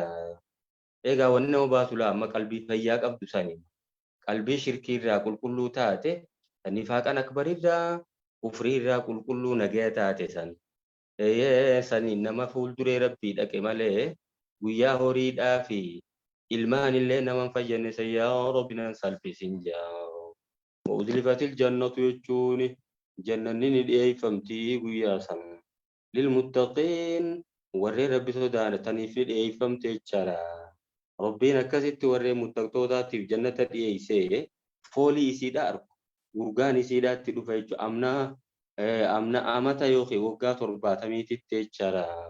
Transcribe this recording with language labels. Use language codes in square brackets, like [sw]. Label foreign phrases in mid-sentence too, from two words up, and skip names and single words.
[om] Egaa wanni nama baasu laa amma qalbii fayyaa qabdu sani qalbii shirkii irraa qulqulluu taate nifaaqan akbarirraa kufrii irraa qulqulluu nagaya taate san sani nama fuulduree rabbii dhaqe malee guyyaa horiidhaa fi ilmaan illee naman fayyane sayyaa rabbinan salphisin jaa. [ar] وأزلفت الجنة يجون جنة [om] dhiyeeffamtii guyyaa san للمتقين warree rabbi sodaataniif dhiyeeffamte jechaadha. Rabbiin akkasitti warree muttaqtootaatiif jannata dhiyeessee foolii isiidhaa argu urgaan isiidhaatti dhufa jechuudha. Amna amata yookiin waggaa 70titti jechaadha.